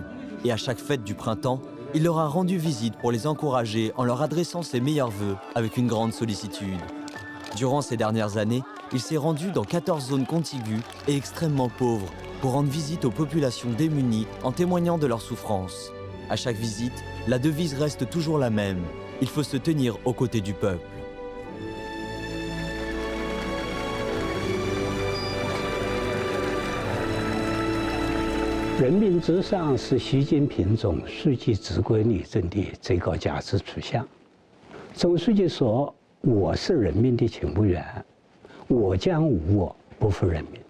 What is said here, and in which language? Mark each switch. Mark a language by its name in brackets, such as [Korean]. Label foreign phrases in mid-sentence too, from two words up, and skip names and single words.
[French] Et à chaque fête du printemps, il leur a rendu visite pour les encourager en leur adressant ses meilleurs vœux avec une grande sollicitude. Durant ces dernières années, il s'est rendu dans 14 zones contiguës et extrêmement pauvres pour rendre visite aux populations démunies en témoignant de leurs souffrances. À chaque visite, la devise reste toujours la même. Il faut se tenir aux côtés du peuple. [Chinese] 人民至上是习近平总书记治国理政的最高价值取向。总书记说：“我是人民的情务员，我将无我，不负人民。”